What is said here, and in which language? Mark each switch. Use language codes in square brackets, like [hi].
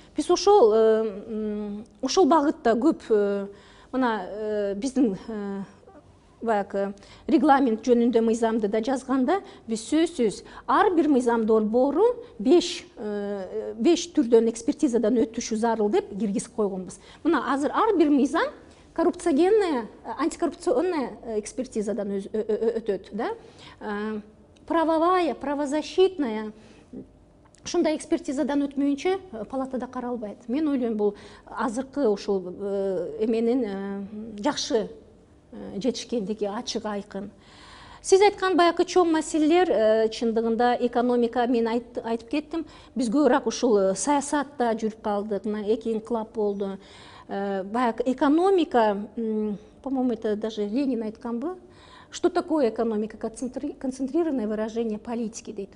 [ky] Биз ошол багытта көп мына биздин баягы регламент жөнүндө мыйзамды да жазганда биз сөзсүз ар бир мыйзам долбоору 5 түрдөн экспертизадан өтүшү зарыл деп киргизип койгонбуз. Мына азыр ар бир мыйзам [ru] коррупциогенная, антикоррупционная [ky] экспертизадан өтөт, да? [ru] Правовая, правозащитная [ky] ушундай экспертизадан өтмөйүнчө палатада каралбайт. Мен ойлойм, бул азыркы ушул эменин жакшы жетишкендиги ачык айкын. Сиз айткан баягы чоң маселелер чындыгында экономика, мен айтып кеттим, биз көбүрөөк ушул саясатта жүрүп калдык, мына эки инкылап болду. Баягы [ru] экономика, по-моему, это даже Ленин [ky] айтканбы, [ru] что такое экономика? Концентрированное выражение политики [ky] дейт.